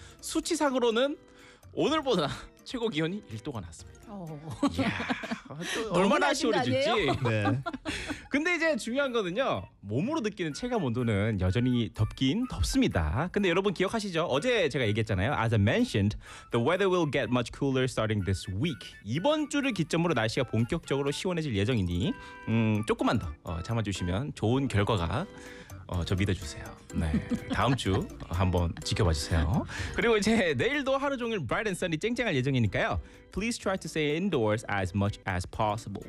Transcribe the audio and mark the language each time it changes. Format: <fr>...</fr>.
<ko>수치상으로는 오늘보다 최고 기온이 1도가 났습니다. 얼마나 시원해질지. 네. 근데 이제 중요한 거는요, 몸으로 느끼는 체감 온도는 여전히 덥긴 덥습니다. 근데 여러분 기억하시죠? 어제 제가 얘기했잖아요.</ko> <en>As I mentioned, the weather will get much cooler starting this week.</en> <ko>이번 주를 기점으로 날씨가 본격적으로 시원해질 예정이니 조금만 더 참아주시면 좋은 결과가 저 믿어주세요. 네, 다음 주 한번 지켜봐 주세요. 그리고 이제 내일도 하루 종일</ko> <en>bright and sunny</en> <ko>쨍쨍할 예정이니까요.</ko> <en>Please try to stay indoors as much as possible.</en>